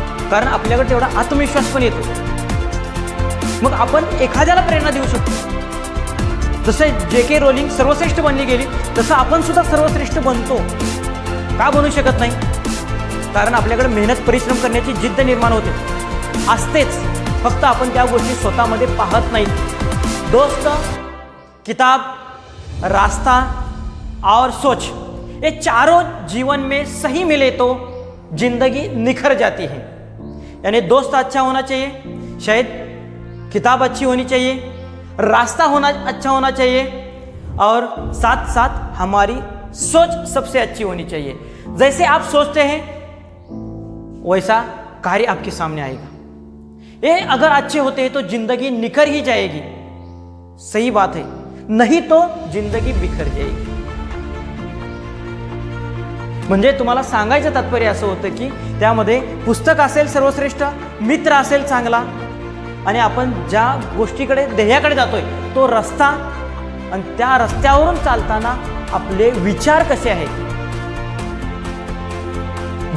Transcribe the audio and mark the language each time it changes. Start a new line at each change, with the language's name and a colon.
Marathi: कारण आपल्याकडे तेवढा आत्मविश्वास पण येतो. मग आपण एखाद्याला प्रेरणा देऊ शकतो. जसं जे.के. रोलिंग सर्वश्रेष्ठ बनली गेली तसं आपण सुद्धा सर्वश्रेष्ठ बनतो. का बनू शकत नाही? कारण आपल्याकडे मेहनत, परिश्रम करण्याची जिद्द निर्माण होते, असतेच. फक्त आपण त्या गोष्टी स्वतःमध्ये पाहत नाही.
Hindi: दोस्त, किताब, रास्ता और सोच, ये चारों जीवन में सही मिले तो जिंदगी निखर जाती है. यानी दोस्त अच्छा होना चाहिए, शायद किताब अच्छी होनी चाहिए, रास्ता अच्छा होना चाहिए और साथ साथ हमारी सोच सबसे अच्छी होनी चाहिए. जैसे आप सोचते हैं वैसा कार्य आपके सामने आएगा. ये अगर अच्छे होते हैं तो जिंदगी निखर ही जाएगी. सही बात है, नहीं तो जिंदगी बिखर जाएगी.
Marathi: म्हणजे तुम्हाला सांगायचं तात्पर्य असं होतं की त्यामध्ये पुस्तक असेल सर्वश्रेष्ठ, मित्र असेल चांगला, आणि आपण ज्या गोष्टीकडे, ध्येयाकडे जातोय तो रस्ता, आणि त्या रस्त्यावरून चालताना आपले विचार कसे आहेत.